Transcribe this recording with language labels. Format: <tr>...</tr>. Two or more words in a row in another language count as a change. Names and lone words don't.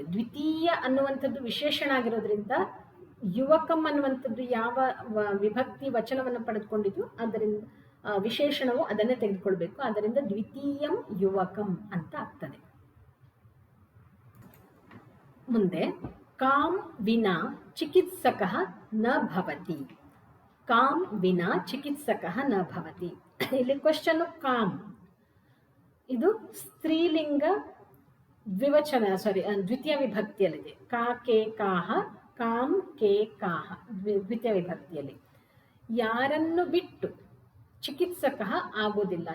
<kn>ದ್ವಿತೀಯ ಅನ್ನುವಂಥದ್ದು ವಿಶೇಷಣ ಆಗಿರೋದ್ರಿಂದ ಯುವಕಂ ಅನ್ನುವಂಥದ್ದು ಯಾವ ವಿಭಕ್ತಿ ವಚನವನ್ನು ಪಡೆದುಕೊಂಡಿದ್ದು ಅದರಿಂದ ವಿಶೇಷಣವು ಅದನ್ನೇ ತೆಗೆದುಕೊಳ್ಬೇಕು.</kn> <sa>ಆದ್ದರಿಂದ ದ್ವಿತೀಯಂ ಯುವಕಂ</sa> <kn>ಅಂತ ಆಗ್ತದೆ. ಮುಂದೆ</kn> <sa>ಕಾಂ ವಿನಾ ಚಿಕಿತ್ಸಕ ನ ಭವತಿ. ಕಾಂ ವಿನಾ ಚಿಕಿತ್ಸಕ ನ ಭವತಿ.</sa> <kn>ಇಲ್ಲಿ ಕ್ವಶನ್ ಕಾಂ ಇದು ಸ್ತ್ರೀಲಿಂಗ ದ್ವಿತೀಯ ವಿಭಕ್ತಿಯಲ್ಲಿದೆ.</kn> <sa>ಕಾ ಕೆ ಕಾಹ, ಕಾಂ ಕೆ ಕಾಹ</sa> <kn>ದ್ವಿತೀಯ ವಿಭಕ್ತಿಯಲ್ಲಿ. ಯಾರನ್ನು ಬಿಟ್ಟು ಚಿಕಿತ್ಸಕ ಆಗೋದಿಲ್ಲ.</kn>